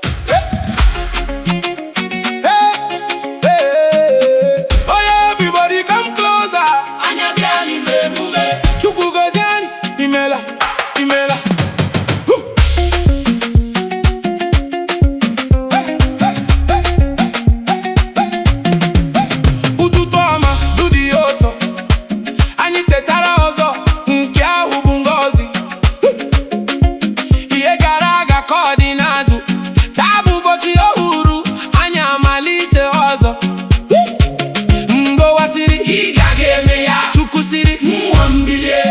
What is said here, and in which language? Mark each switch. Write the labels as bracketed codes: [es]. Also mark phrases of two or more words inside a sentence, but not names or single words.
[en] Hey, hey, hey. Oh, yeah, everybody come closer. [ig] Anyị abịala ime emume. Chukwu gozie anyị. Imela, imela. Hụ. Hey, hey, hey, hey, hey, hey, hey, hey. Ụtụtụ ọma, [en] do the auto. [ig] Anyị tetara ọzọ, nke ahụ bụ ngọzi. Ihe gara aga ka ọ dị n'azụ. Taa bụ ụbọchị ọhụrụ, anyị amalite ọzọ. Mgbe ụwa sịrị, "Ị gaghị eme ya." Chukwu sịrị, "Mmụọ m bilie."